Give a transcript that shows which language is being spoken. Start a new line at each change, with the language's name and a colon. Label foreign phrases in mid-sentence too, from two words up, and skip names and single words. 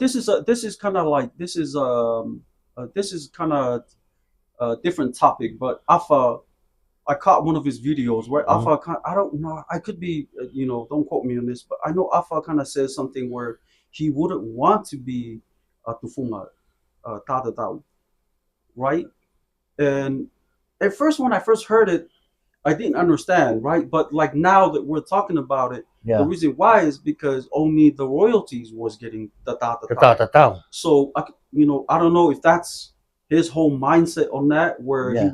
English: This is kind of like this is kind of a different topic, but Afa, I caught one of his videos where Mhm. I don't know, I could be, don't quote me on this, but I know Afa kind of says something where he wouldn't want to be a
Tongan: tufunga, tata tau,
English: right? And at first, when I first heard it, I didn't understand, right? But like now that we're talking about it, the Yeah, reason why is because only the royalties was getting the tata the tau. tao. So I don't know if that's his whole mindset on that, where he